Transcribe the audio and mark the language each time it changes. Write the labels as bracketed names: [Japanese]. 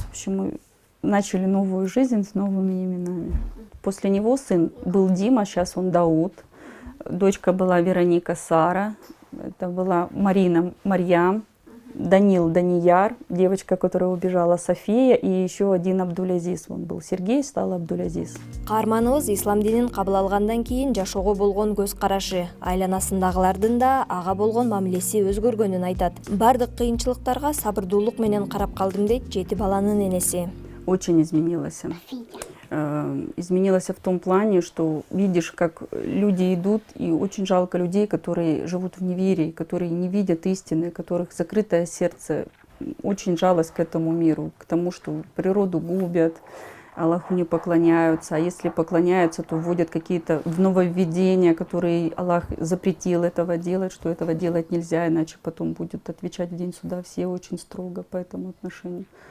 [Russian] В общем, мы начали новую жизнь с новыми именами. После него сын был Дима, сейчас он Дауд. Дочка была Вероника Сара. Это была Марина Марьям. Данил Данияр, девочка, которая убежала, София. И еще один Абдулязиз. Он был Сергей, стал Абдулязиз. [Kyrgyz] Каарманыбыз ислам динин кабыл алгандан кийин жашоого болгон көз карашы, айланасындагылардын да ага болгон мамилеси өзгөргөнүн айтат. Бардык кыйынчылыктарга сабырдуулук менен карап калдым дейт 7 баланын энеси. [Russian] Очень изменилось. Изменилось в том плане, что видишь, как люди идут, и очень жалко людей, которые живут в неверии, которые не видят истины, у которых закрытое сердце. Очень жалость к этому миру, к тому, что природу губят, Аллаху не поклоняются, а если поклоняются, то вводят какие-то нововведения, которые Аллах запретил этого делать, что этого делать нельзя, иначе потом будут отвечать в день суда все очень строго по этому отношению.